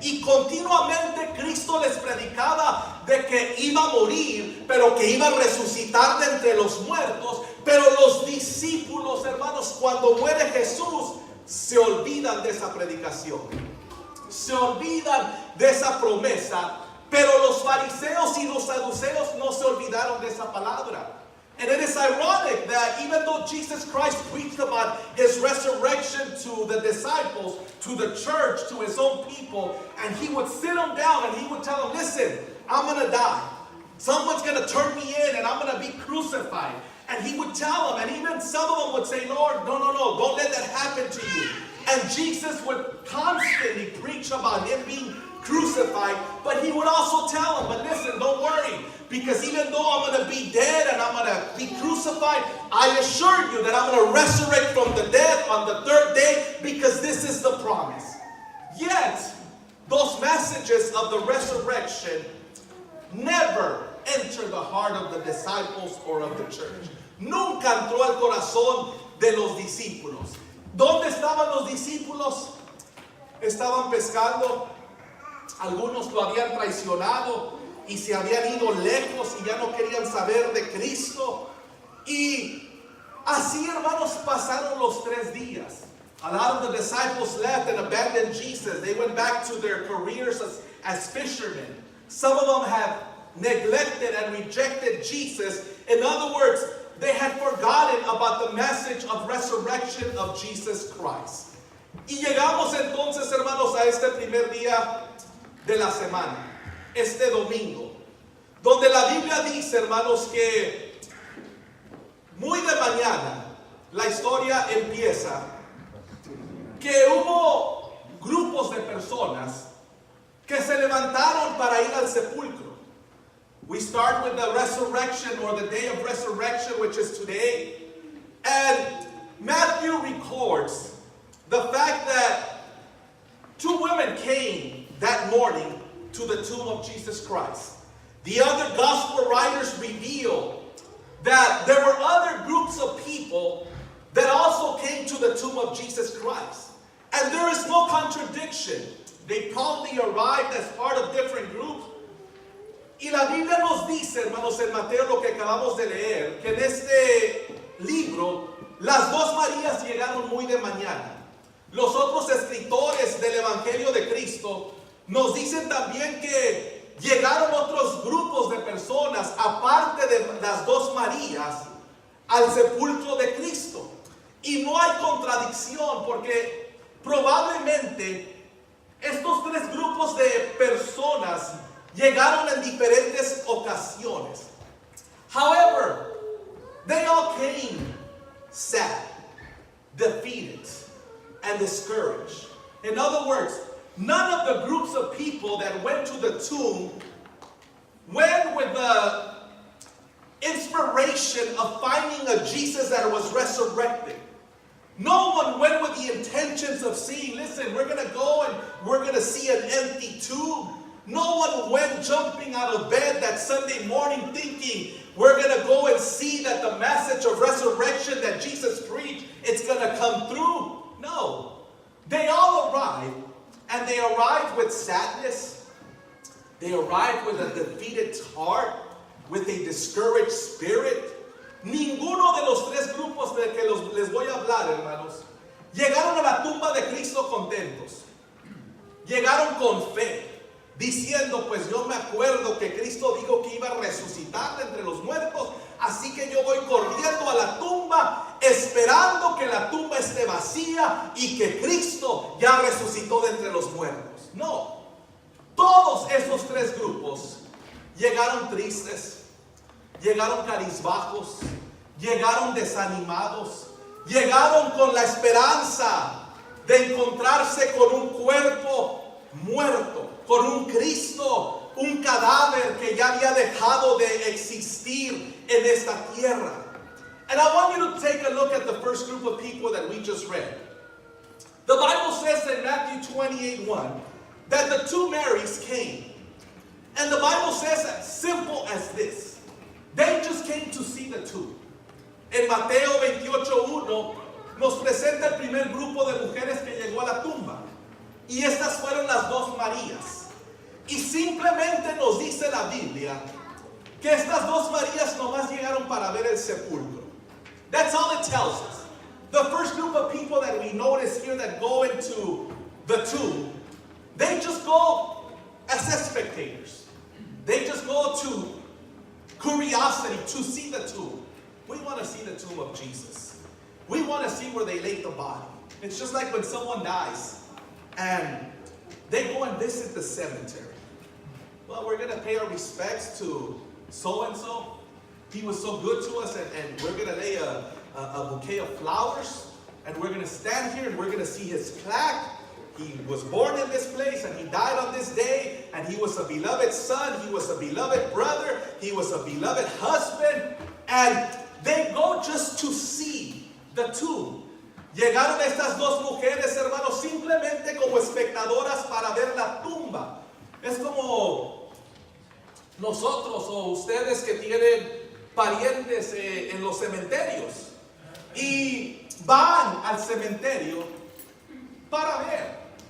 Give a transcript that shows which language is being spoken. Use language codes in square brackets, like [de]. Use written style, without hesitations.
[es] Y continuamente Cristo les predicaba de que iba a morir, pero que iba a resucitar de entre los muertos. Pero los discípulos, hermanos, cuando muere Jesús, se olvidan de esa predicación, se olvidan de esa promesa. Pero los fariseos y los saduceos no se olvidaron de esa palabra. [en] And it is ironic that even though Jesus Christ preached about his resurrection to the disciples, to the church, to his own people, and he would sit them down and he would tell them: listen, I'm going to die. Someone's going to turn me in and I'm going to be crucified. And he would tell them, and even some of them would say: Lord, no, don't let that happen to you. And Jesus would constantly preach about him being crucified, but he would also tell them: but listen, don't worry, because even though I'm going to be dead and I'm going to be crucified, I assure you that I'm going to resurrect from the dead on the third day, because this is the promise. Yet, those messages of the resurrection never enter the heart of the disciples or of the church. [es] Nunca entró al corazón de los discípulos. ¿Dónde estaban los discípulos? Estaban pescando. Algunos lo habían traicionado y se habían ido lejos y ya no querían saber de Cristo. Y así, hermanos, pasaron los 3 días. [en] A lot of the disciples left and abandoned Jesus. They went back to their careers as fishermen. Some of them have neglected and rejected Jesus. In other words, they had forgotten about the message of resurrection of Jesus Christ. [es] Y llegamos entonces, hermanos, a este primer día de la semana, este domingo, donde la Biblia dice, hermanos, que muy de mañana la historia empieza, que hubo grupos de personas que se levantaron para ir al sepulcro. [en] We start with the resurrection, or the day of resurrection, which is today. And Matthew records the fact that 2 women came that morning to the tomb of Jesus Christ. The other gospel writers reveal that there were other groups of people that also came to the tomb of Jesus Christ. And there is no contradiction. They probably arrived as part of different groups. [es] Y la Biblia nos dice, hermanos, en Mateo, lo que acabamos de leer, que en este libro las 2 Marías llegaron muy de mañana. Los otros escritores del Evangelio de Cristo nos dicen también que llegaron otros grupos de personas, aparte de las 2 Marías, al sepulcro de Cristo. Y no hay contradicción, porque probablemente estos 3 grupos de personas llegaron en diferentes ocasiones. [en] However, they all came sad, defeated, and discouraged. In other words, none of the groups of people that went to the tomb went with the inspiration of finding a Jesus that was resurrected. No one went with the intentions of seeing, listen, we're going to go and we're going to see an empty tomb. No one went jumping out of bed that Sunday morning thinking, we're going to go and see that the message of resurrection that Jesus preached, it's going to come through. No. They all arrived, and they arrived with sadness. They arrived with a defeated heart, with a discouraged spirit. [es] ninguno de los tres grupos de que les voy a hablar, hermanos, llegaron a la tumba de Cristo contentos. Llegaron con fe, diciendo, pues yo me acuerdo que Cristo dijo que iba a resucitar de entre los muertos, así que yo voy corriendo a la tumba, esperando que la tumba esté vacía y que Cristo ya resucitó de entre los muertos. No, todos esos tres grupos llegaron tristes, llegaron cabizbajos, llegaron desanimados, llegaron con la esperanza de encontrarse con un cuerpo muerto, con un Cristo, un cadáver que ya había dejado de existir en esta tierra. [en] And I want you to take a look at the first group of people that we just read. The Bible says in Matthew 28:1 that the two Marys came. And the Bible says as simple as this: they just came to see the tomb. [es] En Mateo 28:1 nos presenta el primer grupo de mujeres que llegó a la tumba. Y estas fueron las dos Marías. Y simplemente nos dice la Biblia que estas dos Marías nomás llegaron para ver el sepulcro. [en] That's all it tells us. The first group of people that we notice here that go into the tomb, they just go as spectators. They just go to curiosity to see the tomb. We want to see the tomb of Jesus. We want to see where they laid the body. It's just like when someone dies and they go and visit the cemetery. Well, we're going to pay our respects to so-and-so. He was so good to us, and we're going to lay a bouquet of flowers, and we're going to stand here and we're going to see his plaque. He was born in this place and he died on this day, and he was a beloved son, he was a beloved brother, he was a beloved husband, and they go just to see the tomb. [es] Llegaron estas dos mujeres, hermanos, simplemente como espectadoras para ver la tumba. Es como nosotros o ustedes que tienen parientes en los cementerios y van al cementerio para ver.